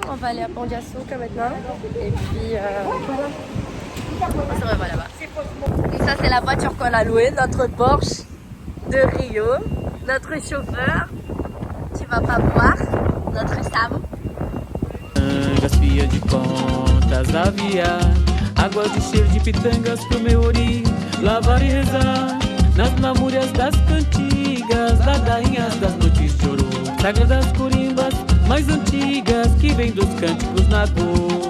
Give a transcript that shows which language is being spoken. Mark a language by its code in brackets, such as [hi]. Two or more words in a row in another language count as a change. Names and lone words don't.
[fr] On va aller à Pão-de-Açúcar maintenant. Et puis, voilà. On se revoit là-bas. Donc ça, c'est la voiture qu'on a louée, notre Porsche de Rio. Notre chauffeur, tu vas pas boire, notre Sam. [pt] Fia de contas aviar, água de cheiro de pitangas pro meu ori, lavar e rezar nas lamúrias das cantigas, ladainhas das noites de ouro, sagradas corimbas mais antigas que vêm dos cânticos na dor.